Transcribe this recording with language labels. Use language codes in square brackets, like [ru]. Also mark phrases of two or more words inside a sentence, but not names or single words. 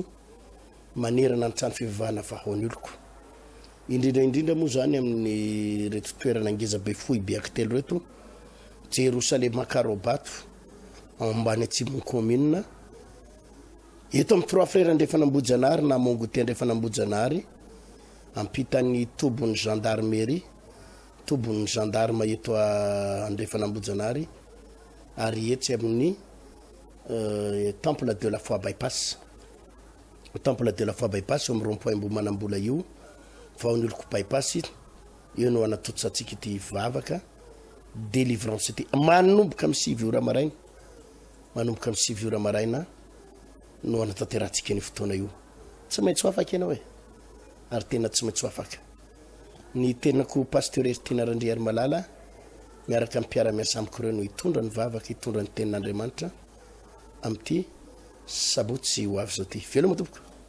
[mg] manerana ny trano fivavahana vahaony oloko indrindra moa zany amin'ny reto toerana ngeza be fohy be akitelo reto Jerusalema Karobato ambany atsimo commune eto amin'ny 3 frères Andrefanambojanahary na Mongote Andrefanambojanahary ampitany tobon'ny gendarmerie tobon'ny gendarme eto Andrefanambojanahary ary etsy amin'ny temple de la foi bypass temple de la foi bypass amin'ny rond-point Mbomanambola io vaony oloko bypass io no anatotsatsika ity vavaka délivrance ity manomboka amin'ny 7 ora maraina manomboka amin'ny 7 ora maraina no anatanterantsika ny fotoana io tsy maintsy ho afaka ianao ary tena tsy maintsy ho afaka ny tenako pasteuresse Tina Randriary Malala miaraka amin'ny mpiara-miasa amiko ireo no hitondra ny vavaka hitondra ny tenin'Andriamanitra amin'ity sabotsy ho avy zao ty veloma tompoko